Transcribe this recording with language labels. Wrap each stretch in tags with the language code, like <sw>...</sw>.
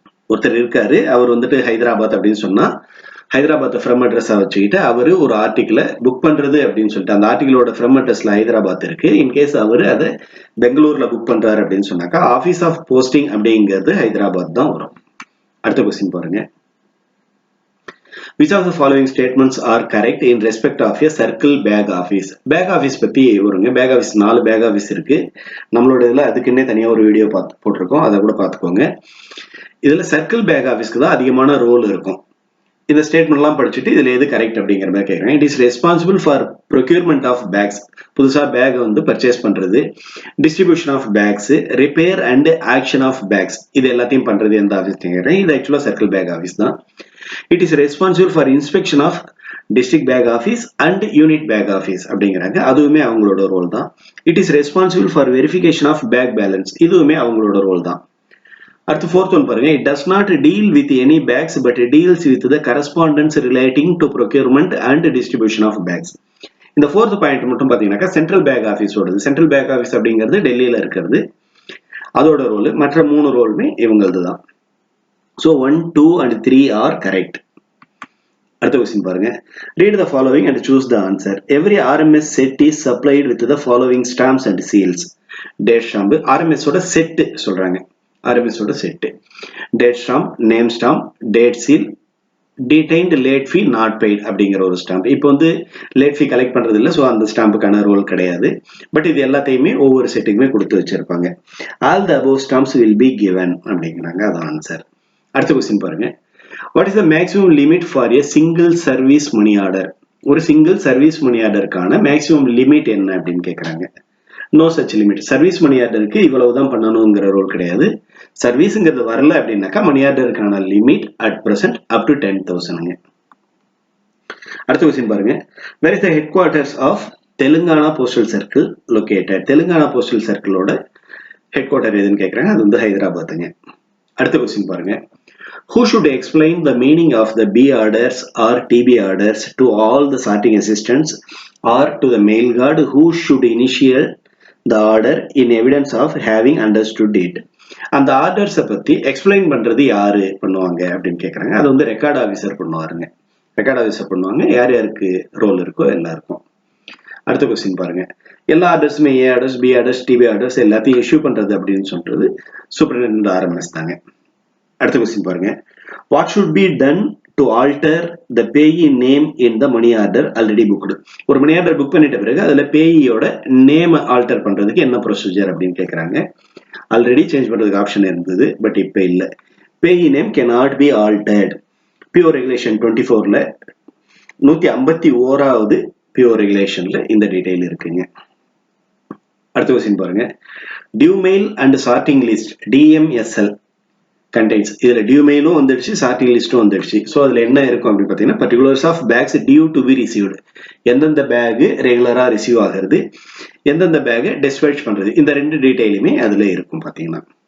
<ta>ஒருத்தர் இருக்காரு, அவர் வந்துட்டு ஹைதராபாத் அப்படின்னு சொன்னா ஹைதராபாத் ஃப்ரம் அட்ரஸா வச்சுக்கிட்டு அவரு ஒரு ஆர்டிகிளை புக் பண்றது அப்படின்னு சொல்லிட்டு அந்த ஆர்டிகிளோட ஃப்ரம் அட்ரஸ்ல ஹைதராபாத் இருக்கு. இன்கேஸ் அவரு அதை பெங்களூர்ல புக் பண்றாரு அப்படின்னு சொன்னாக்கா ஆஃபீஸ் ஆஃப் போஸ்டிங் அப்படிங்கிறது ஹைதராபாத் தான் வரும். அடுத்த கொஸ்டின் பாருங்க.</ta> <en>Which of the following statements are correct in respect of a circle bag office?</en> <ta>Bag office பத்தி வருங்க. பேக் ஆஃபீஸ் 4 பேக் ஆஃபீஸ் இருக்கு. நம்மளோட இதில் அதுக்குன்னே தனியாக ஒரு வீடியோ போட்டிருக்கோம், அதை கூட பார்த்துக்கோங்க. இதில் சர்க்கிள் பேக் ஆஃபீஸ்க்கு தான் அதிகமான ரோல் இருக்கும். இந்த ஸ்டேட்மெண்ட்லாம் படிச்சுட்டு இதில் எது கரெக்ட் அப்படிங்கிற மாதிரி கேட்குறேன்.</ta> <en>it is responsible for procurement of bags,</en> <ta>புதுசாக பேக் வந்து பர்ச்சேஸ் பண்ணுறது,</ta> <en>distribution of bags, repair and auction of bags,</en> <ta>இது எல்லாத்தையும் பண்ணுறது எந்த ஆஃபீஸ் கேட்குறேன். இது ஆக்சுவலாக சர்க்கிள் பேக் ஆஃபீஸ் தான்.</ta> <en>It is responsible for inspection of district bag office and unit bag office</en> <ta>அப்படிங்கிறாங்க. அதுவுமே அவங்களோட ரோல் தான்.</ta> <en>It is responsible for verification of bag balance,</en> <ta>இதுவுமே அவங்களோட ரோல் தான். அடுத்து</ta> <en>fourth one</en> <ta>பாருங்க.</ta> <en>It does not deal with any bags but deals with the correspondence relating to procurement and distribution of bags.</en> <ta>இந்த fourth point மட்டும் பார்த்தீங்கன்னாக்கா central back ஆஃபீஸோடது. Central back office அப்படிங்கிறது டெல்லியில் இருக்கிறது, அதோட ரோல். மற்ற 3 ரோலுமே இவங்களது தான்.</ta> <en>So 1, 2 and 3 are correct.</en> <ta>அடுத்த கொஸ்டின் பாருங்க.</ta> <en>Read the following and choose the answer. Every RMS set is supplied with the following stamps and seals.</en> <ta>Date stamp, RMS ஓட set சொல்றாங்க. RMS ஓட set.</ta> <en>Date stamp, name stamp, date seal, detained late fee not paid</en> <ta>அப்படிங்கிற ஒரு</ta> <en>Stamp.</en> <ta>இப்போ வந்து late ஃபீ collect பண்றது இல்லை, so அந்த ஸ்டாம்புக்கான ரோல் கிடையாது. பட் இது எல்லாத்தையுமே ஒவ்வொரு செட்டுக்குமே கொடுத்து வச்சிருப்பாங்க.</ta> <en>all the above stamps will be given</en> <ta>அப்படிங்கிறாங்க. அதான் ஆன்சர். அடுத்த கொஸ்டின் பாருங்க.</ta> <en>What is the maximum limit for a single service money order?</en> <ta>ஒரு சிங்கிள் சர்வீஸ் மணி ஆர்டருக்கான மேக்ஸிமம் லிமிட் என்ன அப்படின்னு கேட்குறாங்க.</ta> <en>No such limit.</en> <ta>சர்வீஸ் மணி ஆர்டருக்கு இவ்வளவுதான் பண்ணணுங்கிற ரோல் கிடையாது. சர்வீஸுங்கிறது வரல அப்படின்னாக்கா மணி ஆர்டருக்கான limit at present up to 10,000. அடுத்த கொஸ்டின் பாருங்க.</ta> <en>Where is the headquarters of Telangana postal circle located?</en> <ta>Telangana postal சர்க்கிளோட head quarter எதுன்னு கேட்குறாங்க. அது வந்து ஹைதராபாத்துங்க. அடுத்த கொஸ்டின் பாருங்க.</ta> <en>Who should explain the meaning of the B orders or TB orders to all the sorting assistants or to the mail guard who should initiate the order in evidence of having understood it?</en> <ta>அந்த ஆர்டர்ஸை பற்றி explain பண்ணுறது யாரு பண்ணுவாங்க அப்படின்னு கேட்குறாங்க. அது வந்து record officer பண்ணுவாருங்க. Record officer பண்ணுவாங்க. யார் யாருக்கு ரோல் இருக்கோ எல்லாருக்கும். அடுத்த கொஸ்டின் பாருங்க, எல்லா ஆர்டர்ஸுமே ஏ orders, B orders, DP orders எல்லாத்தையும் இஷ்யூ பண்றது அப்படின்னு சொல்றது சூப்பரிண்டெண்டன்ட் ஆர்எம்எஸ் தாங்க. அடுத்த கொஸ்டின் பாருங்க,</ta> <en>What should be done to alter the payee name in the money order already booked.</en> <ta>ஒரு மணி ஆர்டர் புக் பண்ணிட்ட பிறகு அதுல பேயியோட நேம் ஆல்டர் பண்றதுக்கு என்ன ப்ரொசீஜர் அப்படின்னு கேட்கறாங்க. ஆல்ரெடி சேஞ்ச் பண்றதுக்கு ஆப்ஷன் இருந்தது, பட் இப்ப இல்ல.</ta> <en>Payee name cannot be altered.</en> <ta>Pure regulation 24ல 151வது pure ரெகுலேஷன்ல இந்த டீடைல் இருக்குங்க. அடுத்த கொஸ்டின் பாருங்க,</ta> <en>Due mail and sorting list DMSL contains.</en> <ta>இதுல டியூ மெயிலும் வந்துடுச்சு, சார்ட்டிங் லிஸ்டும் வந்துடுச்சு. ஸோ அதுல என்ன இருக்கும் அப்படின்னு பார்த்தீங்கன்னா,</ta> <en>particulars of bags due to be received,</en> <ta>எந்தெந்த பேக் ரெகுலரா ரிசீவ் ஆகிறது, எந்தெந்த பேக் டிஸ்பேட்ச் பண்றது, இந்த ரெண்டு டீடைலுமே அதுல இருக்கும் பாத்தீங்கன்னா.</ta>